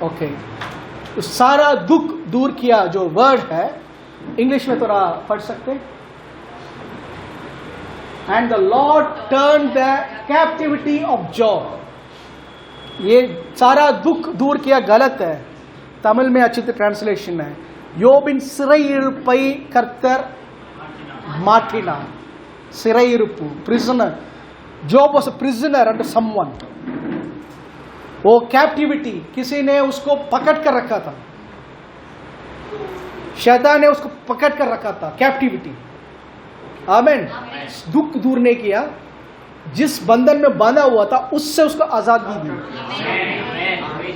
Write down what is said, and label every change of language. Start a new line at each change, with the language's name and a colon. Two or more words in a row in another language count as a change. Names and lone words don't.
Hindi: ओके, सारा दुख दूर किया जो वर्ड है, इंग्लिश में थोड़ा पढ़ सकते हैं।
English: And the Lord turn the captivity of Job.
Hindi: ये सारा दुख दूर किया गलत है, तमिल में अच्छी ट्रांसलेशन है,
Tamil: யோபின் சிறையிருப்பை கர்த்தர் மாற்றினார். சிறையிருப்பு,
English: prisoner. Job was a prisoner under someone.
Hindi: वो कैप्टिविटी, किसी ने उसको पकड़ कर रखा था, शैतान ने उसको पकड़ कर रखा था, कैप्टिविटी। आमीन। दुख दूर नहीं किया, जिस बंधन में बांधा हुआ था उससे उसको आजादी दी।